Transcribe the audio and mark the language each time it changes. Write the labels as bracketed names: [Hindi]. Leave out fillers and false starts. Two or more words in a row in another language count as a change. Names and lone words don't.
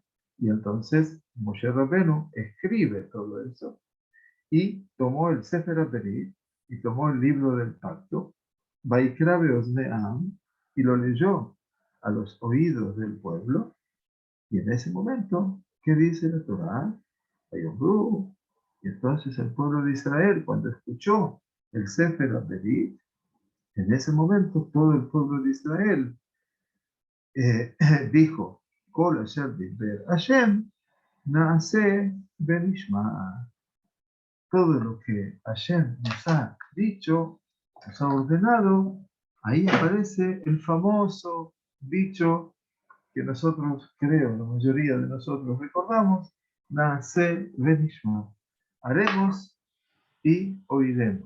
[Spanish] Y entonces Moshe Rabbeinu escribe todo eso y tomó el [Hebrew] ספר הברית [Spanish] y tomó el libro del pacto, [Hebrew] ויקרא באזני העם, [Spanish] y lo leyó a los oídos del pueblo. Y en ese momento, ¿qué dice la Torá? Vayomru. Y entonces el pueblo de Israel, cuando escuchó el [Hebrew] ספר הברית, [Spanish] en ese momento todo el pueblo de Israel dijo, [Hebrew] כל אשר דבר השם, נעשה ונשמע. [Spanish] Todo lo que Hashem nos ha dicho, nos ha ordenado, ahí aparece el famoso dicho que nosotros, creo, la mayoría de nosotros recordamos, [Hebrew] נעשה ונשמע. [Spanish] Haremos y oiremos.